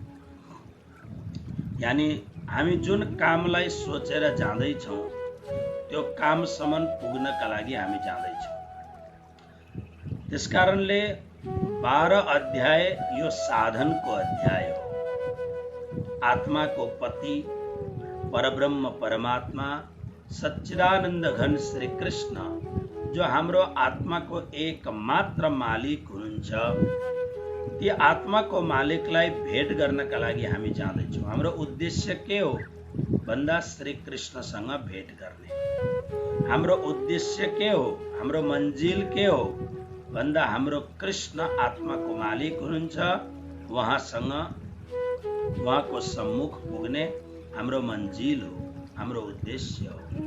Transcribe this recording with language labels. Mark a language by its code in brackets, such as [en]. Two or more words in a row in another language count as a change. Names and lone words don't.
[ne] यानी हामी जुन कामलाई सोचेर जाँदैछौँ त्यो कामसम्म पुग्नका लागि हामी जाँदैछौँ। त्यसकारणले 12 अध्याय यो साधनको अध्याय हो। आत्माको पति परब्रह्म परमात्मा सच्चिदानन्द घन श्री कृष्ण जो हाम्रो आत्माको एकमात्र मालिक हुनुहुन्छ, ती आत्माको मालिकलाई भेट गर्नका लागि हामी जाँदैछौँ। हाम्रो उद्देश्य के हो भन्दा श्री कृष्णसँग भेट गर्ने। हाम्रो उद्देश्य के हो, हाम्रो मन्जिल के हो भन्दा हाम्रो कृष्ण आत्माको मालिक हुनुहुन्छ, उहाँको सम्मुख पुग्ने हाम्रो मन्जिल हो, हाम्रो उद्देश्य हो।